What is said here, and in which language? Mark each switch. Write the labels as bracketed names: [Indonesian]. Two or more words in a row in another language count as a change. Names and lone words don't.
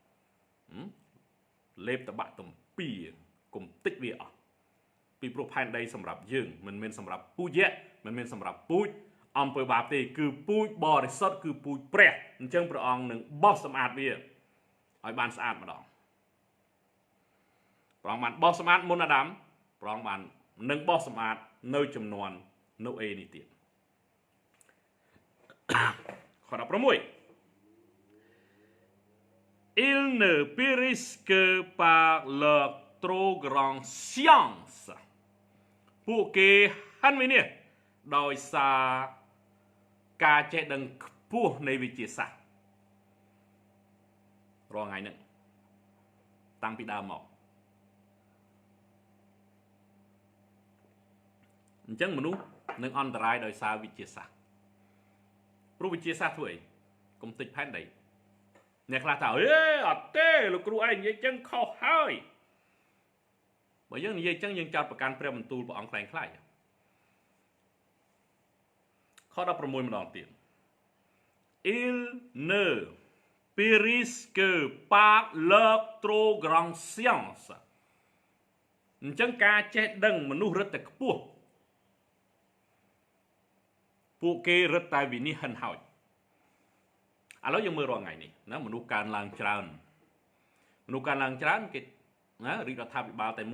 [Khmer] លេបតបាក់ទំពីគំតិចវាអស់ពីព្រោះផែនដីសម្រាប់យើងមិនមែនសម្រាប់ពូជយៈមិនមែនសម្រាប់ពូជអំពើបាបទេគឺពូជបរិសុទ្ធគឺពូជព្រះអញ្ចឹងព្រះអង្គនឹងបោសសម្អាតវាឲ្យបានស្អាតម្ដង ព្រះអង្គបានបោសសម្អាតមុនអាដាមព្រះអង្គបាននឹងបោសសម្អាតនៅចំនួនណូអេនេះទៀត ខ16 [French] Il ne périsse que par leur trop grande science [Khmer] ពួកគេហិនវិនិច្ឆ័យដោយសារការចេះដឹងខ្ពស់នៃវិទ្យាសាស្ត្ររាល់ថ្ងៃហ្នឹងតាំងពីដើមមក អញ្ចឹងមនុស្សនឹងអន្តរាយដោយសារវិទ្យាសាស្ត្រព្រោះវិទ្យាសាស្ត្រធ្វើអីកុំតិចផែនដីអ្នកខ្លះថាអេអត់ទេលោកគ្រូឯងនិយាយចឹងខុសហើយបើយើងនិយាយចឹងយើងចោទប្រកាន់ព្រះបន្ទូលព្រះអង្គខ្លាំងខ្លាយ ខ16ម្ដងទៀត [French] Il ne périsse que par leur trop grande science [Khmer] អញ្ចឹងការចេះដឹងមនុស្សរឹតតែខ្ពស់ ពួកគេរឹតតែវិនិច្ឆ័យហិនហោចឥឡូវយើងមើលរាល់ថ្ងៃនេះណាមនុស្សកើនឡើងច្រើនគេណារាជរដ្ឋាភិបាលតែ